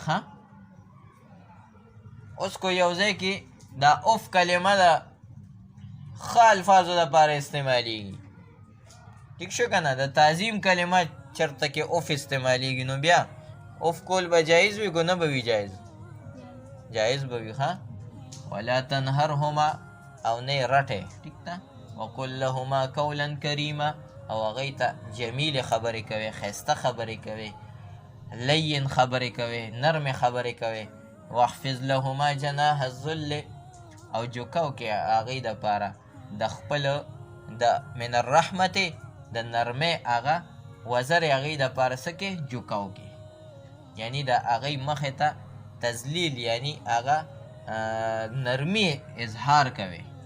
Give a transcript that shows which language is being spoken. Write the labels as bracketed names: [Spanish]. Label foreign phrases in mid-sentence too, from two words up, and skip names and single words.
[Pashto] ښه اوس کو یو ځای کې دا اوف کلمه ده ښه الفاظو دپاره استعمالیږي. ټیک شو که نه؟ د تعظیم کلمه چېرته کې اوف استعمالیږي، نو بیا اوف کول به جایز وي که نه به وي جایز؟ جایز به وي. ښه [Arabic] ولا تنهرهما، [Pashto] او نه یې رټئ. ټیک ده؟ [Arabic] وقل لهما قولا کریما، [Pashto] او هغوی ته جمیلې خبرې کوئ، ښایسته خبرې کوئ، لین خبرې کوئ، نرمې خبرې کوئ. [Arabic] واحفظ لهما جناح الذل، [Pashto] او جوکو کې هغوی دپاره د خپلو د من الرحمتې د نرمۍ هغه وزر یې هغوی دپاره څه کې؟ جوکو کې، یعنی د هغوی مخې ته تذلیل یعنی هغه نرمی اظهار کوي.